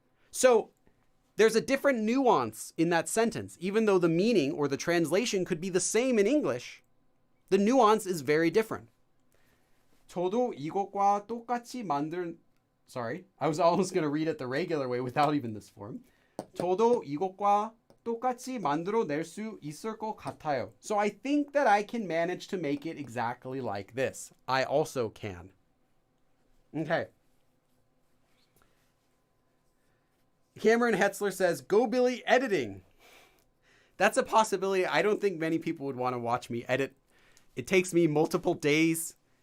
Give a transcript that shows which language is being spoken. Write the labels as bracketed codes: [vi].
[en] So there's a different nuance in that sentence. Even though the meaning or the translation could be the same in English, the nuance is very different. [ko] 저도 이것과 똑같이 [en] Sorry, I was almost going to read it the regular way without even this form. [ko] 저도 이것과 똑같이 만들어낼 수 있을 것 같아요. [en] So I think that I can manage to make it exactly like this. I also can. Okay. Cameron Hetzler says, go Billy editing. That's a possibility. I don't think many people would want to watch me edit. It takes me multiple days.